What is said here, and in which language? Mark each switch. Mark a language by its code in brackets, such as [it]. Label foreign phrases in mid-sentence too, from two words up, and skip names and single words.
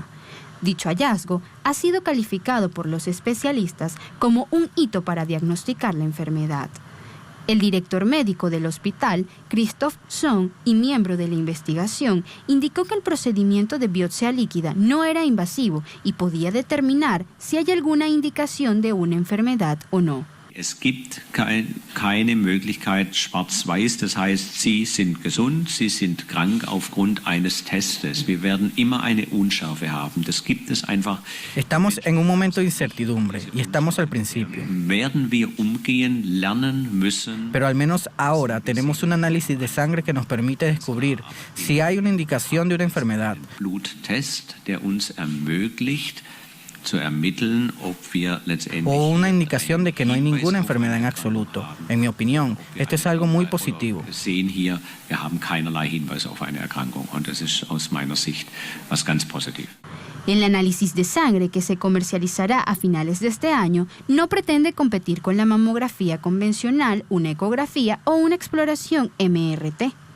[es] Dicho hallazgo ha sido calificado por los especialistas como un hito para diagnosticar la enfermedad. El director médico del hospital, Christoph Sohn, y miembro de la investigación, indicó que el procedimiento de biopsia líquida no era invasivo y podía determinar si hay alguna indicación de una enfermedad o no. [de] Es gibt keine Möglichkeit schwarz-weiß, das heißt, Sie sind gesund, Sie sind krank aufgrund eines Testes. Wir werden immer eine Unschärfe haben. Das gibt es einfach. [es] Estamos en un momento de incertidumbre y estamos al principio. [de] Werden wir umgehen, lernen müssen. [es] Pero al menos ahora tenemos un análisis de sangre que nos permite descubrir si hay una indicación de una enfermedad. [de] Bluttest, der uns ermöglicht, [es] o una indicación de que no hay ninguna enfermedad en absoluto. En mi opinión, esto es algo muy positivo. El análisis de sangre, que se comercializará a finales de este año, no pretende competir con la mamografía convencional, una ecografía o una exploración MRT.